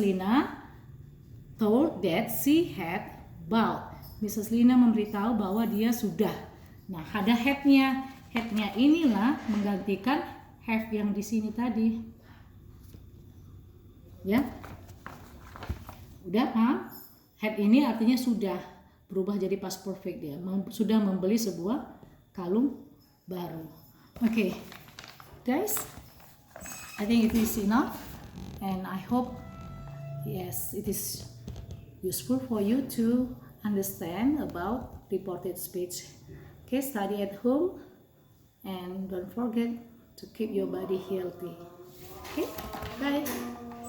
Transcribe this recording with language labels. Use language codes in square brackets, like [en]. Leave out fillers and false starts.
[en] Lina told that she had bought. Mrs. [id] Lina memberitahu bahwa dia sudah. Nah, ada had-nya. Had-nya inilah menggantikan have yang di sini tadi. Ya. Udah paham? Had ini artinya sudah, berubah jadi past perfect dia. Sudah membeli sebuah kalung baru. [en] Okay. Guys, I think it is enough and I hope yes, it is useful for you to understand about reported speech. Okay, study at home and don't forget to keep your body healthy. Okay, bye.